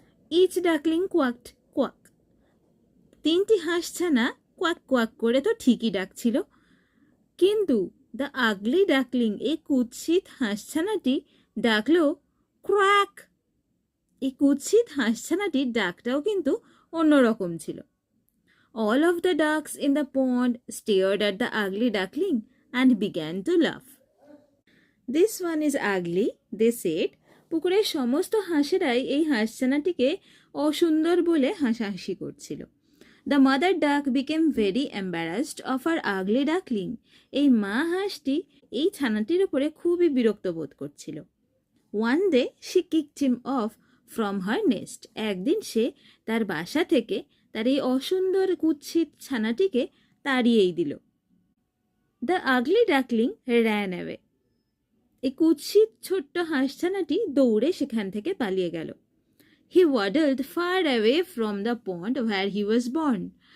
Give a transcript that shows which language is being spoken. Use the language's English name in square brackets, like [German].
[English] Each duckling quacked quack. [Bangla] 3টি হাঁস ছানা কোয়াক কোয়াক করে তো ঠিকই ডাকছিল, কিন্তু [English] the ugly duckling, [Bangla] এই কুৎসিত হাঁসছানাটি ডাকলো ক্র্যাক। এই কুৎসিত হাঁসছানাটির ডাকটাও কিন্তু অন্যরকম ছিল। [English] All of the ducks in the pond stared at the ugly duckling and began to laugh. This one is ugly, they said. [Bangla] পুকুরের সমস্ত হাঁসেরাই এই হাঁসছানাটিকে অসুন্দর বলে হাসাহাসি করছিল। [English] The mother duck became very embarrassed of her ugly duckling. [Bangla] এই মা হাঁসটি এই ছানাটির উপরে খুবই বিরক্ত বোধ করছিল। [English] One day she kicked him off from her nest. [Bangla] একদিন সে তার বাসা থেকে তার এই অসুন্দর কুৎসিত ছানাটিকে তাড়িয়েই দিল। [English] The ugly duckling ran away. [Bangla] এই কুৎসিত ছোট্ট হাঁসছানাটি দৌড়ে সেখান থেকে পালিয়ে গেল। [English] He waddled far away from the pond where he was born.